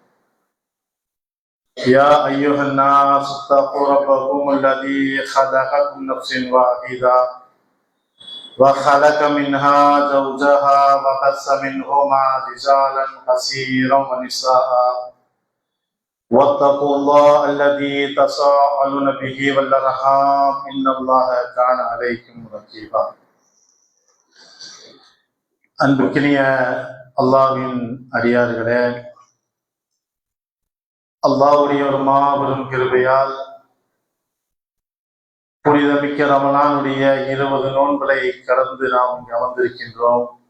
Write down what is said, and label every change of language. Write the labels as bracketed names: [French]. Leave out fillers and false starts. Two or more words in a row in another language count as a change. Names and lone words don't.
[Arabic] يا أيها الناس اتقوا ربكم الذي خلقكم من نفس واحدة وخلق منها زوجها وبث منهما رجالا كثيرا ونساء واتقوا الله الذي تساءلون به والأرحام إن الله كان عليكم رقيبا. [Tamil] அன்புக்கினிய அல்லாஹ்வின் அடியார்களே, அல்லாஹ்வுடைய ஒரு மாபெரும் கிருபையால் புனிதமிக்க ரமலானுடைய 20 நோன்புகளை கடந்து நாம் இங்கு அமர்ந்திருக்கின்றோம்.